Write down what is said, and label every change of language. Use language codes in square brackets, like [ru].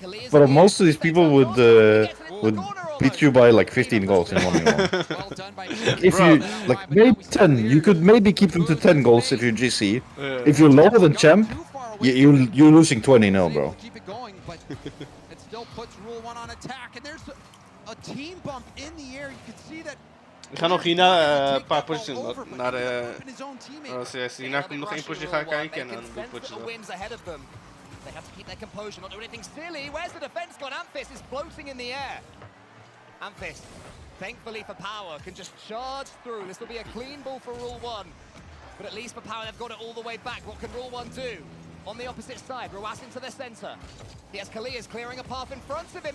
[en] But most of these people would beat you by like 15 goals in 1v1. If you like maybe 10, you could maybe keep them to 10 goals if you're GC. Yeah. If you're lower than champ, you're losing 20-0, bro. Keep it going, but it still puts Rule 1 on attack, and there's a team bump in the air. You can see that. [nl] Ik ga nog hierna een paar potjes naar de RLCS. Hierna komt nog 1 potje gaan kijken en dan doe ik potjes op. [en] They have to keep their composure, not do anything silly. Where's the defense gone? Amphis is floating in the air. Amphis, thankfully for Power, can just charge through. This will be a clean ball for Rule 1. But at least for Power, they've got it all the way back. What can Rule 1 do? On the opposite side, Ruas into the center. He has Kalias clearing a path in front of him.